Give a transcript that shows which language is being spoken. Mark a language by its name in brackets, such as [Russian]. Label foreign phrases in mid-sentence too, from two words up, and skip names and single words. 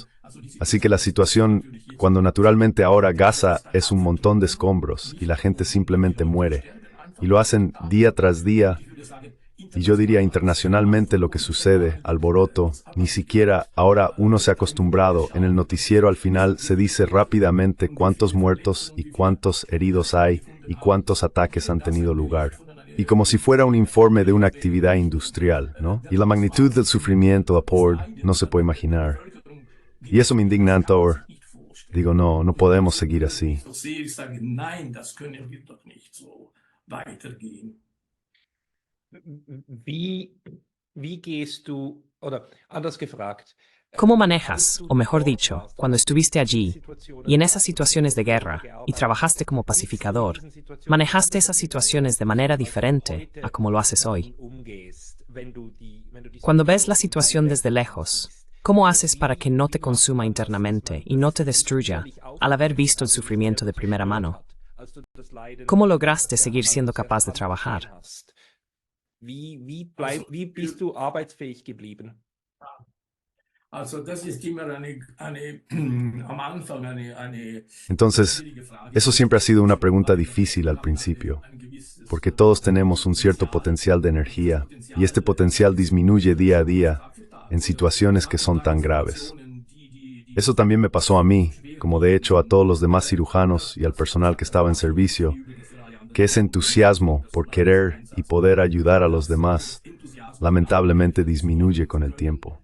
[Spanish] Así que la situación, cuando naturalmente ahora Gaza es un montón de escombros y la gente simplemente muere, y lo hacen día tras día, y yo diría internacionalmente lo que sucede, alboroto, ni siquiera ahora uno se ha acostumbrado, en el noticiero al final se dice rápidamente cuántos muertos y cuántos heridos hay y cuántos ataques han tenido lugar. Y como si fuera un informe de una actividad industrial, ¿no? Y la magnitud del sufrimiento, no se puede imaginar. Y eso me indigna, Antor. Digo, no podemos seguir así. [German] Wie gehst du, oder anders gefragt, [Spanish] ¿Cómo manejas, o mejor dicho, cuando estuviste allí, y en esas situaciones de guerra, y trabajaste como pacificador, manejaste esas situaciones de manera diferente a como lo haces hoy? Cuando ves la situación desde lejos, ¿cómo haces para que no te consuma internamente y no te destruya al haber visto el sufrimiento de primera mano? ¿Cómo lograste seguir siendo capaz de trabajar? [German] Wie bist du arbeitsfähig geblieben? Also das ist immer am Anfang eine [Spanish] Entonces, eso siempre ha sido una pregunta difícil al principio, porque todos tenemos un cierto potencial de energía, y este potencial disminuye día a día en situaciones que son tan graves. Eso también me pasó a mí, como de hecho a todos los demás cirujanos y al personal que estaba en servicio, que ese entusiasmo por querer y poder ayudar a los demás lamentablemente disminuye con el tiempo.